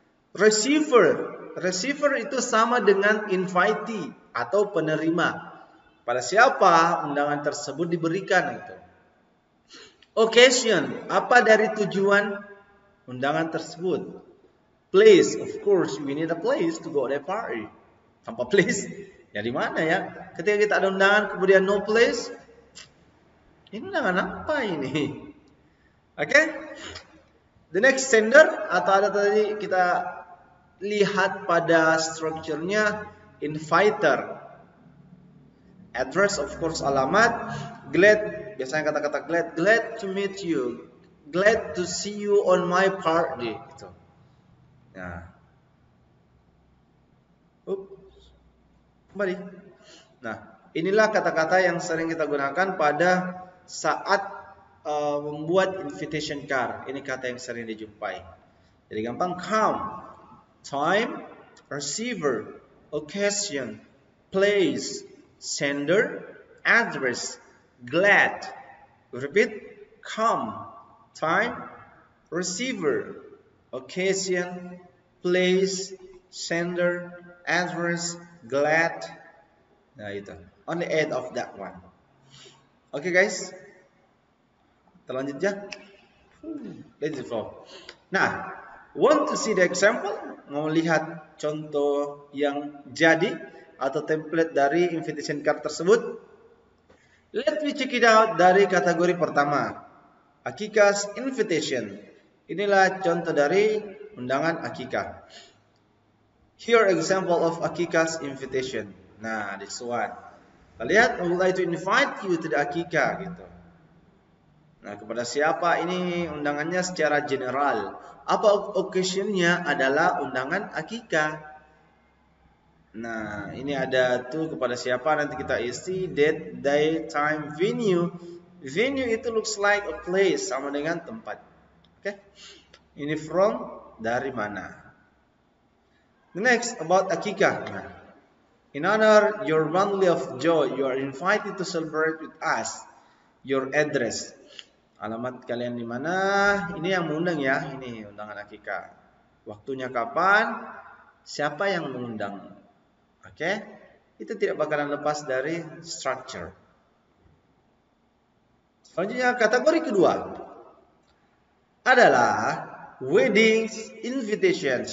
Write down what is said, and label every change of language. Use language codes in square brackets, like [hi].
[id] Receiver itu sama dengan invitee atau penerima. Pada siapa undangan tersebut diberikan itu. Occasion, apa dari tujuan undangan tersebut. [en] Place, of course, we need a place to go to the party. [id] Tanpa place, ya di mana ya? Ketika kita ada undangan kemudian no place, ini undangan apa ini? Oke? [en] The next sender [id] atau ada tadi kita lihat pada strukturnya inviter. [en] Address, of course, alamat. Glad, [id] biasanya kata-kata [en] glad to meet you, glad to see you on my party. [id] Gitu. Nah, kembali. Nah, inilah kata-kata yang sering kita gunakan pada saat membuat invitation card. Ini kata yang sering dijumpai. [en] Jadi gampang, come, time, receiver, occasion, place, sender, address, glad. Repeat, come, time, receiver, occasion, place, sender, address, glad. Nah itu, only 8 of that one. Oke guys, [id] kita lanjut ya. [en] Let's go. Nah, want to see the example? [id] Mau lihat contoh yang jadi atau template dari invitation card tersebut? [en] Let me check it out [id] dari kategori pertama, [en] Akikah's invitation. [id] Inilah contoh dari undangan akikah. [en] Here example of Akikah's invitation. Nah, this one. Kita lihat, I would like to invite you to the akikah gitu. [id] Nah, kepada siapa ini undangannya secara general? Apa occasionnya adalah undangan akikah. Nah, ini ada tuh kepada siapa, nanti kita isi date, day, time, venue. Venue itu [en] looks like a place, [id] sama dengan tempat. Oke. Ini from, dari mana. The next about akikah. [en] Nah, in honor your monthly of joy, you are invited to celebrate with us. Your address. [id] Alamat kalian di mana? Ini yang mengundang ya, ini undangan akikah. Waktunya kapan? Siapa yang mengundang? Oke, itu tidak bakalan lepas dari structure. Selanjutnya kategori kedua adalah wedding invitation.